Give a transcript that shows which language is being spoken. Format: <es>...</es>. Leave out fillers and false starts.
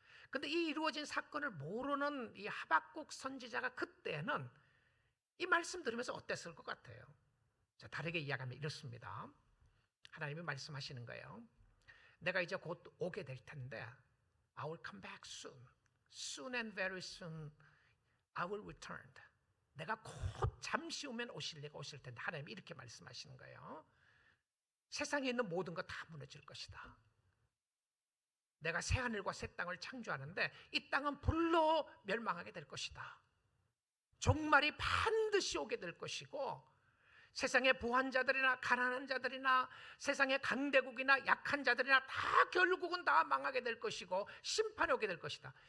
<ko>근데 이 이루어진 사건을 모르는 이 하박국 선지자가 그때는 이 말씀 들으면서 어땠을 것 같아요? 자, 다르게 이야기하면 이렇습니다. 하나님이 말씀하시는 거예요. 내가 이제 곧 오게 될 텐데</ko> <en>I will come back soon. Soon and very soon I will return.</en> <ko>내가 곧 잠시 후면 오실 내가 오실 텐데 하나님이 이렇게 말씀하시는 거예요. 세상에 있는 모든 거 다 무너질 것이다. 내가 새하늘과 새 땅을 창조하는데 이 땅은 불로 멸망하게 될 것이다. 종말이 반드시 오게 될 것이고 세상의 부한 자들이나 가난한 자들이나 세상의 강대국이나 약한 자들이나 다 결국은 다 망하게 될 것이고 심판이 오게 될 것이다.</ko>